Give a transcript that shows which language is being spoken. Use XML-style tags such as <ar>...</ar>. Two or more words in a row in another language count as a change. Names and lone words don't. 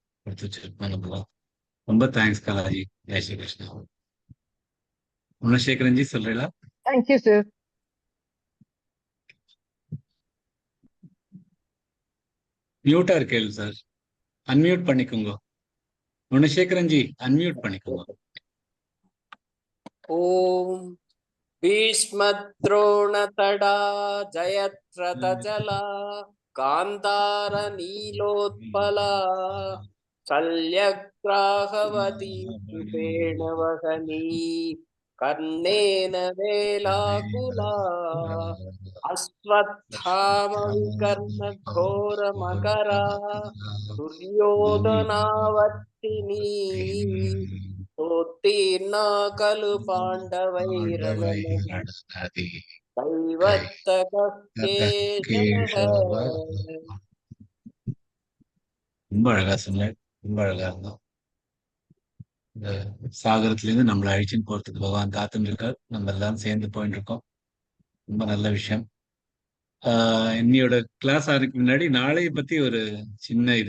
<ta>எடுத்து வச்சிருக்கோம் நம்மளாம். ரொம்ப தேங்க்ஸ் கலாஜி.</ta> <hi>जय श्री कृष्ण.</hi> <ta>குணசேகரன் ஜி சொல்றீங்களா?</ta> <en>Thank you, sir.</en> <ta>மியூட்டா இருக்கேள் சார், அன்மியூட் பண்ணிக்கோங்க. குணசேகரன் ஜி அன்மியூட் பண்ணிக்கோங்க.</ta> <sa>ஓம் भीष्मद्रोणतडा जयद्रथजला गान्धारनीलोत्पला शल्यग्राहवती कृपेण वहनी कर्णेन वेलाकुला अश्वत्थामविकर्णघोरमकरा दुर्योधनावर्तिनी उत्तीर्णा खलु पाण्डवैरणनदी दैवत्तकेशवः.</sa> <ta>ரொம்ப அழகா சொன்னார். ரொம்ப அழகா இருந்தோம். இந்த சாகரத்துல இருந்து நம்மளை அழிச்சுன்னு போறதுக்கு பகவான் காத்துன்னு இருக்கார். நம்ம எல்லாரும் சேர்ந்து போயிட்டு இருக்கோம். ரொம்ப நல்ல விஷயம். இன்னையோட கிளாஸ் ஆரம்பிக்கு முன்னாடி நாளைய பத்தி ஒரு சின்ன இது.</ta>